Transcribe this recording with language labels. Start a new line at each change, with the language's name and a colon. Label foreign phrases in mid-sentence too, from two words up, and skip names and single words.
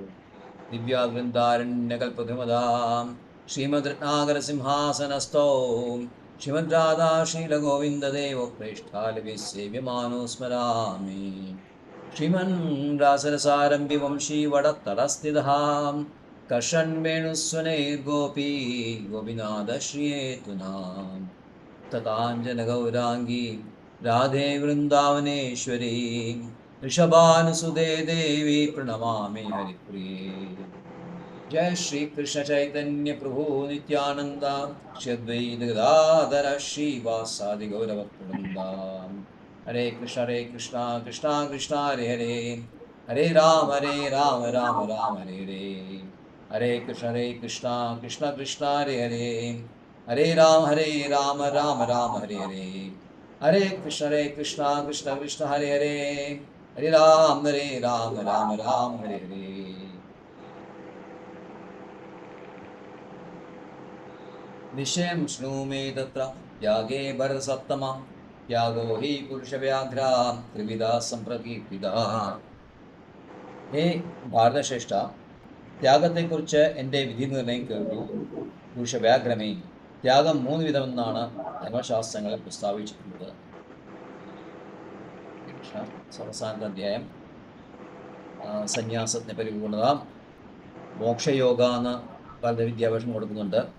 Sanskrit: दिव्यावृन्दारण्यकल्पद्रुमदां श्रीमद्रत्नाकरसिंहासनस्थो श्रीमद् राधा श्रीलगोविन्ददेव प्रेष्ठालिविसेव्यमानो स्मरामि. श्रीमन् रासरसारम्भी वंशीवटत्तटस्थितः कर्षन्वेणुस्वनैर्गोपी गोपीनाथश्रियेतुनां तताञ्जनगौराङ्गी राधे वृन्दावनेश्वरी ऋषभानुसुदे देवी प्रणमामि हरिप्रिये। जय श्री कृष्ण चैतन्य प्रभु नित्यानंद श्री अद्वैत गदाधर श्रीवासादि गौरभक्तवृंदा। हरे कृष्ण कृष्णा कृष्णा हरे हरे, हरे राम राम राम हरे हरे। हरे कृष्णा कृष्णा हरे हरे, हरे राम राम राम हरे हरे। हरे कृष्णा कृष्णा हरे हरे, हरे राम राम राम हरे हरे। निश्चयं शृणु मे तत्र त्यागे भरतसप्तमा त्यागो हि पुरुषव्याघ्रा त्रिविधा संप्रकीर्तिता।
Malayalam: ഹേ ഭാരതശ്രേഷ്ഠ, ത്യാഗത്തെക്കുറിച്ച് എൻ്റെ വിധി നിർണയം കേട്ടു. പുരുഷവ്യാഘ്രമേ, ത്യാഗം 3 വിധമെന്നാണ് ധർമ്മശാസ്ത്രങ്ങളിൽ പ്രസ്താവിച്ചിട്ടുള്ളത്. അവസാനത്തെ അധ്യായം സന്യാസത്തിന് പരിപൂർണത, മോക്ഷയോഗ എന്ന് പല വിദ്യാഭ്യാസം കൊടുക്കുന്നുണ്ട്.